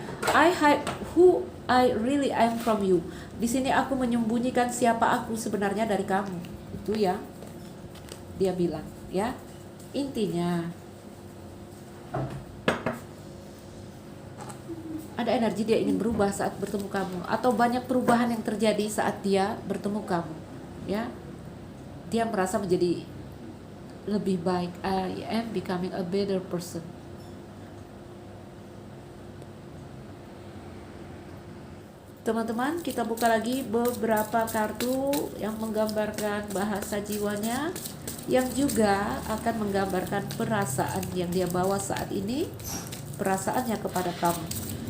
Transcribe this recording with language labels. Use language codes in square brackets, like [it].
[en] I hide who I really am from you. [id] Di sini aku menyembunyikan siapa aku sebenarnya dari kamu. Itu ya. Dia bilang, ya. Intinya Ada energi dia ingin berubah saat bertemu kamu, atau banyak perubahan yang terjadi saat dia bertemu kamu, ya. Dia merasa menjadi lebih baik. [en] I am becoming a better person. [id] Teman-teman, kita buka lagi beberapa kartu yang menggambarkan bahasa jiwanya, yang juga akan menggambarkan perasaan yang dia bawa saat ini, perasaannya kepada kamu.